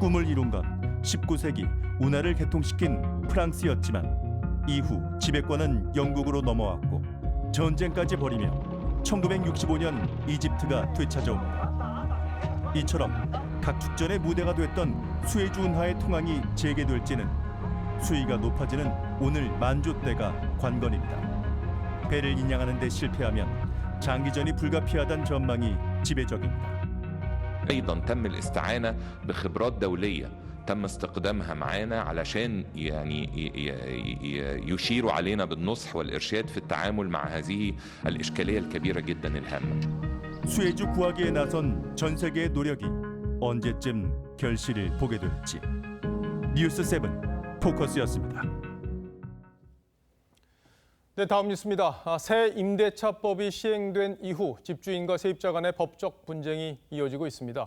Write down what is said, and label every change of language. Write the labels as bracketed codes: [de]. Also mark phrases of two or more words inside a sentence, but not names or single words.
[ko] 꿈을 이룬 건 19세기 운하를 개통시킨 프랑스였지만 이후 지배권은 영국으로 넘어왔고 전쟁까지 벌이며 1965년 이집트가 되찾아옵니다. 이처럼 각축전의 무대가 됐던 수에즈 운하의 통항이 재개될지는 수위가 높아지는 오늘 만조 때가 관건입니다. 배를 인양하는 데 실패하면 장기전이 불가피하다는 전망이 지배적입니다. [ar] أيضا تم الاستعانة بخبرات دولية تم استقدامها معانا علشان يعني يشيروا علينا بالنصح والإرشاد في التعامل مع هذه الإشكالية الكبيرة جدا الهامة. [ko] 수에즈 구하기에 나선 전 세계의 노력이 언제쯤 결실을 보게 될지. 뉴스 7 포커스였습니다. 네, 다음 뉴스입니다. 새 임대차법이 시행된 이후 집주인과 세입자 간의 법적 분쟁이 이어지고 있습니다.